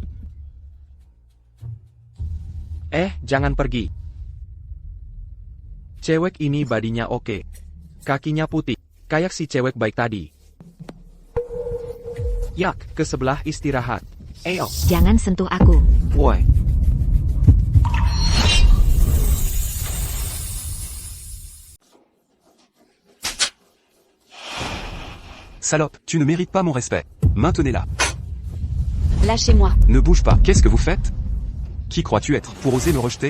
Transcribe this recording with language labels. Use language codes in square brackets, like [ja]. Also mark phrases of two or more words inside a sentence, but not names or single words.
[id] Jangan pergi. Cewek ini badinya oke. Kakinya putih, kayak si cewek baik tadi. Yak, ke sebelah istirahat. Ayo. Jangan sentuh aku. Woi. [fr] Salope, tu ne mérites pas mon respect. Maintenez-la. Lâchez-moi. Ne bouge pas. Qu'est-ce que vous faites? Qui crois-tu être pour oser me rejeter?